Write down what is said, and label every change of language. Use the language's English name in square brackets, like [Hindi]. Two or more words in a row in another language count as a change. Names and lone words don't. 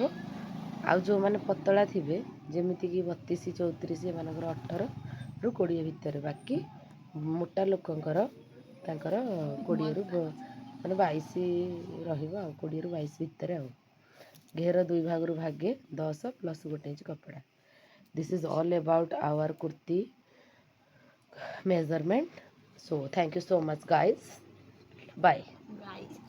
[Odia] ଆଉ ଯେଉଁମାନେ ପତଳା ଥିବେ, ଯେମିତିକି 32, 34, ଏମାନଙ୍କର 18ରୁ 20 ଭିତରେ। ବାକି ମୋଟା ଲୋକଙ୍କର ତାଙ୍କର 20ରୁ ମାନେ 22 ରହିବ ଆଉ, 20ରୁ 22 ଭିତରେ ଆଉ। ଘେର 2 ଭାଗରୁ ଭାଗେ 10 ପ୍ଲସ୍ 1 ଇଞ୍ଚ କପଡ଼ା। [English] This is all about our କୁର୍ତ୍ତୀ measurement. So thank you so much guys. Bye.